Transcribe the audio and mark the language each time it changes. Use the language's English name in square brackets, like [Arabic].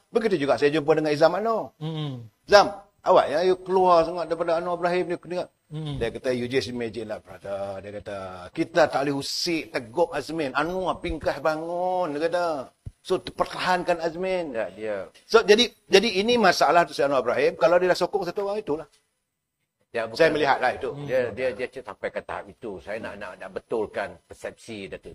[Malay] Begitu juga saya jumpa dengan Izam Anwar. Zam, awak ya, you keluar sangat daripada Anwar Ibrahim. Dia kena, Dia kata, [English] you just imagine lah, brother. [Malay] Dia kata, kita tak boleh usik, tegup Azmin. Anwar pingkah bangun, dia kata. So, pertahankan Azmin. Ya, dia. So, jadi ini masalah tu si Anwar Ibrahim. Kalau dia dah sokong satu orang, itulah. Dia bukan, Saya melihatlah itu. Dia sampai ke tahap itu. Saya nak betulkan persepsi Datuk